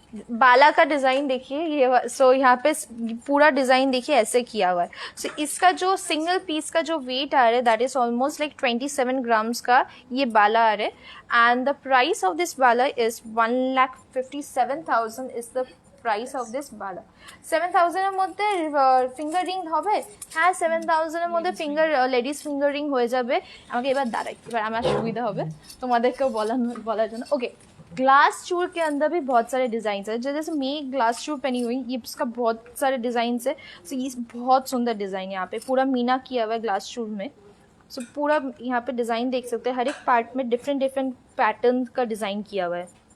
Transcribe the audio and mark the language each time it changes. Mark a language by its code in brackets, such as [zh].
[hi] बाला का डिजाइन देखिए ये, सो यहाँ पे पूरा डिजाइन देखिए ऐसे किया हुआ है। सो इसका जो सिंगल पीस का जो वेट आ रहा है [en] that is almost like 27 grams [hi] का ये बाला आ रहा है। [en] And the price of this बाला is 1,57,000 is the price of this বালা। [bn] 7,000 এর মধ্যে ফিঙ্গার রিং হবে। হ্যাঁ, 7,000 এর মধ্যে ফিঙ্গার লেডিস ফিঙ্গার রিং হয়ে যাবে। আমাকে এবার দাঁড়াই, এবার আমার সুবিধা হবে তোমাদেরকেও বলার জন্য। [hi] ओके, ग्लास चूर के अंदर भी बहुत सारे डिजाइन है। जैसे मैं ग्लास चूर पहनी हुई, ये इसका बहुत सारे डिजाइन है। सो ये बहुत सुंदर डिजाइन यहाँ पे पूरा मीना किया हुआ है ग्लास चूर में। सो पूरा यहाँ पे डिजाइन देख सकते हैं, हर एक पार्ट में डिफरेंट डिफरेंट पैटर्न का डिजाइन किया हुआ है।